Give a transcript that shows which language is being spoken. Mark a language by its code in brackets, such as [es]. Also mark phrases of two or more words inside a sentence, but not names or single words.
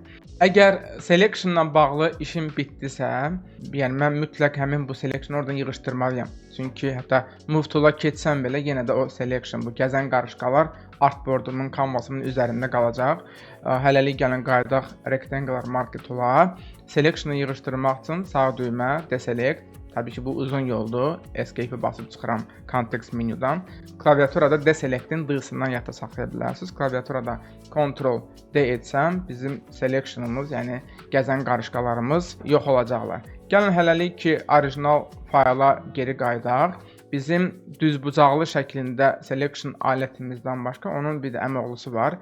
[az] Əgər selection-la bağlı işim bitdisə, yəni mən mütləq həmin bu selection-ı oradan yığışdırmalıyam. Çünki hətta Move Tool-a keçsəm belə yenə də o selection, bu gəzən qarışqalar artboardumun, canvasımın üzərində qalacaq. Hələlik gəlin qayıdaq Rectangular Marquee Tool-a. Selection-ı yığışdırmaq üçün sağ düymə, deselect. Təbii ki, bu uzun yoldur. Escape-i basıb çıxıram context menyudan. Klaviaturada deselect'in D-sından yadda saxlaya bilərsiniz. Klaviaturada Ctrl D etsəm, bizim selection-ımız, yəni gəzən qarışqalarımız yox olacaqlar. Gəlin hələlik ki, orijinal fayla geri qayıdaq. Bizim düzbucaqlı şəklində selection alətimizdən başqa onun bir də əməoğlusu var.